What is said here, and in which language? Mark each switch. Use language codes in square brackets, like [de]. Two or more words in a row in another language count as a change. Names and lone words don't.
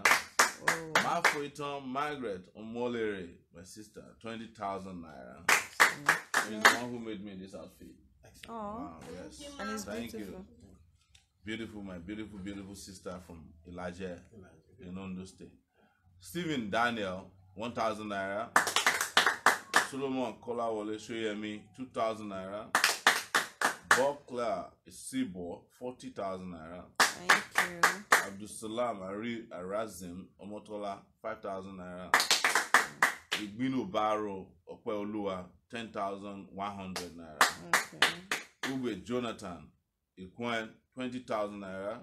[en] Mafoiton Margaret Omolere, my sister, 20,000 naira. She's the one who made me this outfit. Oh, wow, yes. and it's Thank beautiful. you. Beautiful, my beautiful, beautiful sister from Elijah in Ondo State. Stephen Daniel, 1,000 naira. Solomon Kolawole Shoyemi, 2,000 naira. Bob Claire Isibo, 40,000 naira. Thank you. Abdusalam Arazim Omotola 5,000 naira. Igbino Baro Okweolua 10,100 naira. Okay. Ube Jonathan Ikwen 20,000 naira.